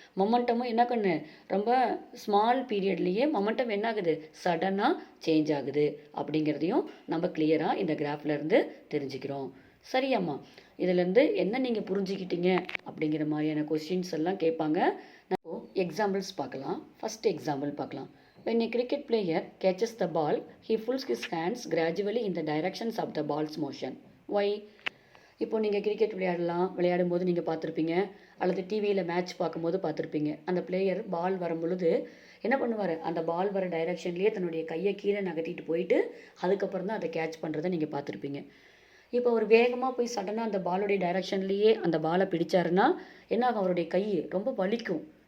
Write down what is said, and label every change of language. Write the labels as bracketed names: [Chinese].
[Tamil] மொமெண்டமும் என்ன பண்ணு, ரொம்ப ஸ்மால் பீரியட்லேயே மொமெண்டம் என்ன ஆகுது, சடனாக சேஞ்ச் ஆகுது அப்படிங்கிறதையும் நம்ம கிளியராக இந்த கிராஃப்லேருந்து தெரிஞ்சுக்கிறோம். சரியாம்மா? இதிலேருந்து என்ன நீங்கள் புரிஞ்சுக்கிட்டீங்க அப்படிங்கிற மாதிரியான கொஸ்டின்ஸ் எல்லாம் கேட்பாங்க. நம்ம எக்ஸாம்பிள்ஸ் பார்க்கலாம். ஃபஸ்ட் எக்ஸாம்பிள் பார்க்கலாம். [English] When a cricket player catches the ball, he pulls his hands gradually in the directions of the ball's motion. Why? [Tamil] இப்போ நீங்கள் கிரிக்கெட் விளையாடும்போது நீங்கள் பார்த்துருப்பீங்க, அல்லது டிவியில் மேட்ச் பார்க்கும்போது பார்த்துருப்பீங்க. அந்த பிளேயர் பால் வரும் பொழுது என்ன பண்ணுவார், அந்த பால் வர டைரெக்ஷன்லேயே தன்னுடைய கையை கீழே நகர்த்திட்டு போயிட்டு அதுக்கப்புறம் தான் அதை கேட்ச் பண்ணுறதை நீங்கள் பார்த்துருப்பீங்க. இப்போ அவர் வேகமாக போய் சடனாக அந்த பாலுடைய டைரெக்ஷன்லேயே அந்த பாலை பிடிச்சாருன்னா என்ன ஆகும், அவருடைய கை ரொம்ப வலிக்கும்.